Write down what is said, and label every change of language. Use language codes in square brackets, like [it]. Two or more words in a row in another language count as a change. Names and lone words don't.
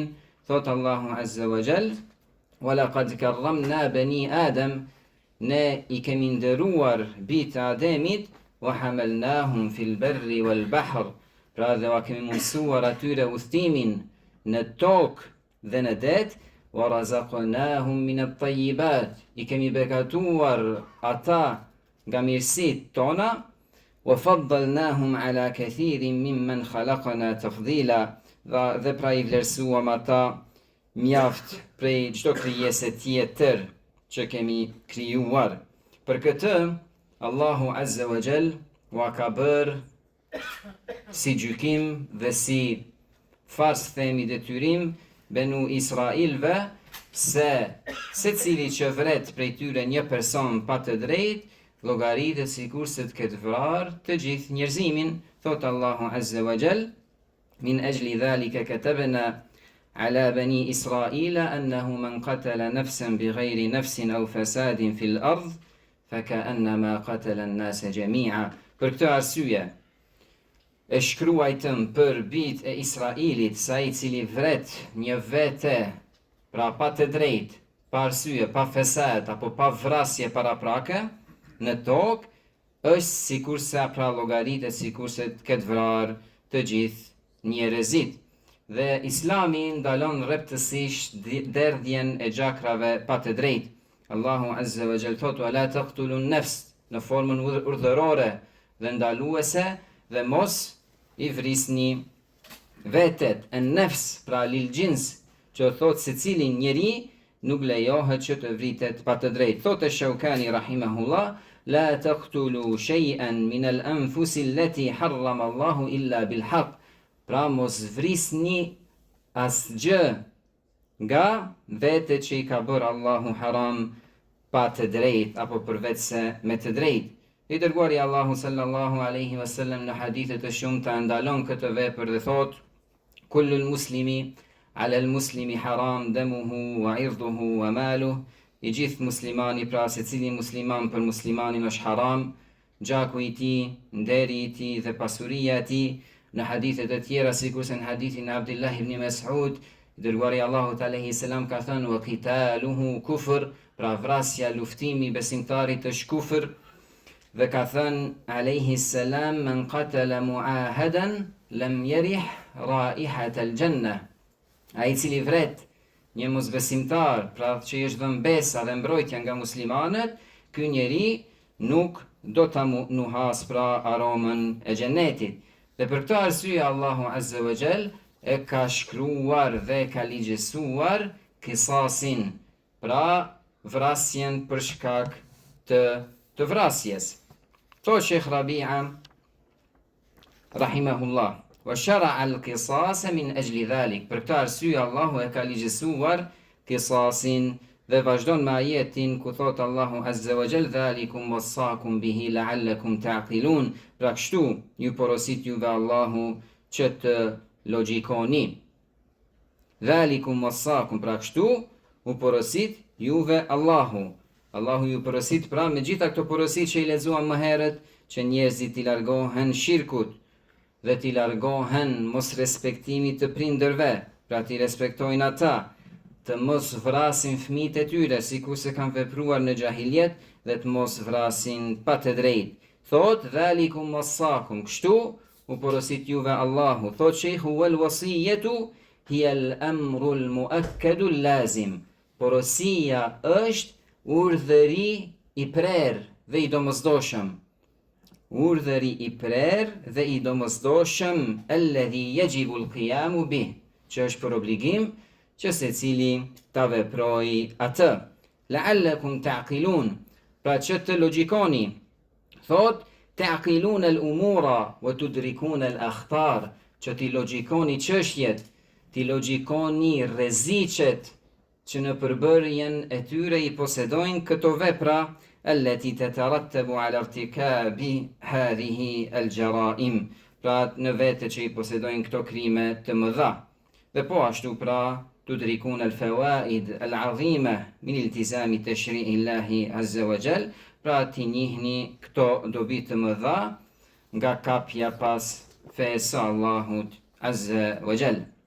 [ar] Thot Allahu عز وجل وَلَقَدْ كَرَّمْنَا بَنِي آدَمَ, [sq] ne i kemi nderuar bitë Ademit, [ar] وَحَمَلْنَاهُمْ فِي الْبَرِّ وَالْبَحْرِ, [sq] pra dhe wa kemi mundësuar atyre udhtimin në tokë dhe në det, وَرَزَقْنَاهُمْ مِنَ الطَّيِّبَاتِ, i kemi bekatuar ata nga mirësitë tona, [ar] وَفَضَّلْنَاهُمْ عَلَى كَثِيرٍ مِّمَّنْ خَلَقْنَا تَفْضِيلًا, [sq] dhe pra i vlerësuam ata mjaft prej çdo krijese tjetër që kemi krijuar. Për këtë Allahu [ar] عز وجل [sq] wa ka bërë si gjykim dhe si fars themi detyrim Benu Israilve se secili që vret prej tyre një person pa të drejtë llogaritet sikur se të ketë vrarë të gjithë njerëzimin. [ar] Thot Allahu عز وجل من أجل ذلك كتبنا على بني إسرائيل أنه من قتل نفسا بغير نفس أو فساد في الأرض فكأنما قتل الناس جميعا. [sq] Për këtë arsye e shkruajtëm për bijtë e Israilit se ai i cili vret një vete, pra pa të drejtë, pa arsye, pa fesad apo pa vrasje paraprake në tokë, është sikurse pra llogaritet sikurse të ketë vrarë të gjithë njerëzit. Dhe Islami ndalon rreptësisht derdhjen e gjakrave pa të drejtë. Allahu [ar] عز وجل [sq] thot [ar] ولا تقتلوا النفس [sq] në formën urdhërore dhe ndaluese, dhe mos i vrisni vetet. An-nafs pra [ar] للجنس, [sq] që thot secili njeri nuk lejohet që të vritet pa të drejtë. [ar] Thot Shaukani رحمه الله لا تقتلوا شيئا من الأنفس التي حرم الله إلا بالحق, [sq] pra mos vrisni asgjë nga vete që i ka bërë Allahu haram pa të drejtë apo përveçse me të drejtë. I dërguari Allahu [ar] صلى الله عليه وسلم [sq] në hadithe të shumta ndalon këtë vepër dhe thot [ar] كل المسلم على المسلم حرام دمه وعرضه وماله, [sq] i gjithë muslimani, pra secili musliman për muslimanin është haram, gjaku i tij, nderi i tij dhe pasuria e tij. në hadithet e tjera, sikurse në hadithin e Abdullah ibn Mas'ud, dërguari Allahut [ar] عليه السلام [sq] ka thënë [ar] وقتاله كفر, [sq] pra vrasja, luftimi besimtarit është kufër, dhe ka thënë [ar] عليه السلام من قتل معاهدا لم يرح رائحة الجنة. [sq] Ai cili vret një mosbesimtar, pra që i është dhënë besa dhe mbrojtja nga muslimanët, ky njeri nuk do ta nuhas pra aromën e xhenetit. Dhe për këtë arsye Allahu [ar] عز وجل [sq] e ka shkruar dhe ka ligjësuar kisasin, pra vrasjen për shkak të vrasjes. [ar] Thot Sheikh Rabi'a رحمه الله وشرع القصاص من أجل ذلك. [sq] Për këtë arsye Allahu e ka ligjësuar kisasin dhe vazhdon me ajetin ku thot Allahu [ar] عز وجل ذلكم وصاكم به لعلكم تعقلون. [sq] Pra kështu ju porosit juve Allahu që të logjikoni. [ar] ذلكم وصاكم, [sq] pra kështu u porosit juve Allahu. Allahu ju porosit pra me gjitha këto porosit që i lexuam më herët, që njerëzit t'i largohen shirkut dhe t'i largohen mos respektimit të prindërve, pra t'i respektojnë ata, të mos vrasin fëmijët e tyre, sikur se kanë vepruar në xahiljet, dhe të mos vrasin pa të drejtë. Thot [ar] ذلكم وصاكم, [sq] kështu u porosit juve Allahu. Thot sheikhu [ar] والوصية هي الأمر المؤكد اللازم. [sq] Porosia është urdhëri i prerë dhe i domosdoshëm. Urdhëri i prerë dhe i domosdoshëm [ar] الذي يجب القيام به, [sq] që është për obligim që secili ta veprojë atë. [ar] لعلكم تعقلون, [sq] pra që të logjikoni. [ar] Thot تعقلون الأمور وتدركون الأخطار, [sq] që ti logjikoni çështjet, ti logjikoni rreziqet që në përbërjen e tyre i posedojnë këto vepra, [ar] التي تترتب على ارتكاب هذه الجرائم, [sq] pra në vete që i posedojnë këto krime të mëdha. Dhe po ashtu pra [ar] تدركون الفوائد العظيمة من التزام تشريع الله عز وجل, [sq] pra ti njihni këto dobi të mëdha nga kapja pas fesë Allahut [ar] عز وجل.